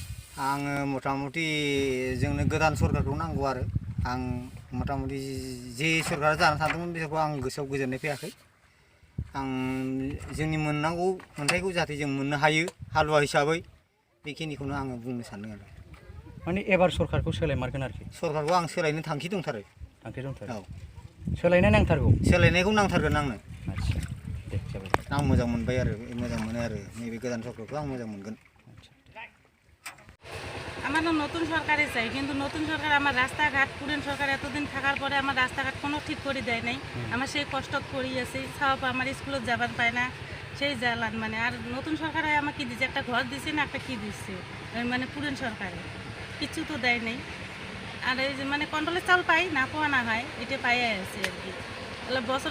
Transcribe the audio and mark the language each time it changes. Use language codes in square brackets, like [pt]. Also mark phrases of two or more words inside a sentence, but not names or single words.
[brx] आङो मथा मथि जोंनो गोदान सरकारखौ नांगौ आरो आं मथा-मथि जे सरकारा जानो सानदोंमोन बेखौ आं गोसोआव गोजोननाय फैयाखै आं जोंनि मोननांगौ मोनथायखौ जाहाथे जों मोननो हायो हालुवा हिसाबै बेखिनिखौनो आङो बुंनो सानदों आरो माने एबार सरकारखौ सोलायमारगोन आरोखि सरकारखौ आं सोलायनो थांखि दंथारो थांखि दंथारो औ सोलायनाय नांथारगौ सोलायनायखौ नांथारगोन आंनो आच्छा दे जाबाय आं मोजां मोनबाय आरो मोजां मोनो आरो नैबे गोदान सरकारखौ आं मोजां मोनगोन [bn] আমার নতুন সরকারই চাই কিন্তু নতুন সরকার আমার রাস্তাঘাট পুরান সরকার এতদিন থাকার পরে আমার রাস্তাঘাট কোনো ঠিক করে দেয় নাই আমার সেই কষ্ট করি আছে সব আমার স্কুলে যাবার পায় না সেই জ্বালান মানে আর নতুন সরকারে আমাকে দিচ্ছে একটা ঘর দিচ্ছে না একটা কি দিচ্ছে মানে পুরান সরকারে কিছু তো দেয় নাই আর এই যে মানে কন্ট্রোলের চাল পাই না পাওয়া না হয় এটা পাই আছে আর কি তাহলে বছরে